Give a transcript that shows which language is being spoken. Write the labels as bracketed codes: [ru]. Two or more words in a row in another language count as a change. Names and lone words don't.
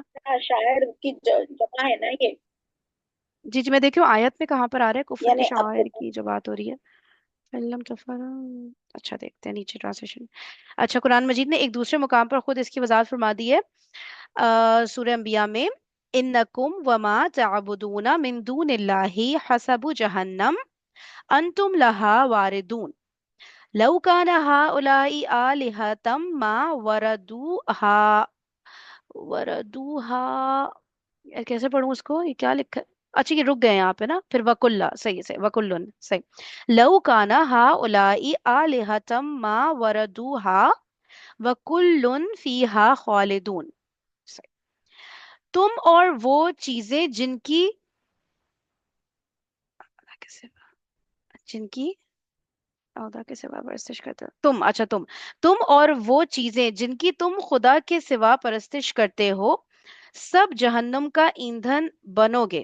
[ur] ہاں، شاعر کی جمع ہے نا یہ. جی جی، میں دیکھ رہی ہوں آیت میں کہاں پر آ رہا ہے کفر کے یعنی اب شاعر کی جو بات ہو رہی ہے. [ar] ألم تر. [ur] اچھا، دیکھتے ہیں نیچے ٹرانسلیشن۔ اچھا، قرآن مجید نے ایک دوسرے مقام پر خود اس کی وضاحت فرما دی ہے. سورہ انبیاء میں, [ar] إنكم وما تعبدون من دون الله حصب جهنم أنتم لها واردون لو كان هؤلاء آلهة ما وردوها وردوها. [ur] یار کیسے پڑھوں اس کو، یہ کیا لکھا ہے۔ اچھا، یہ رک گئے یہاں پہ نا، پھر وکلا صحیح سے، وکلن صحیح. [ar] لو كان هؤلاء آلهة ما وردوها وكل فيها خالدون. [ur] صحیح. تم اور وہ چیزیں جن کی، کیسے، جن کی خدا کے سوا پرستش کرتے ہو تم، اچھا تم اور وہ چیزیں جن کی تم خدا کے سوا پرستش کرتے ہو سب جہنم کا ایندھن بنو گے.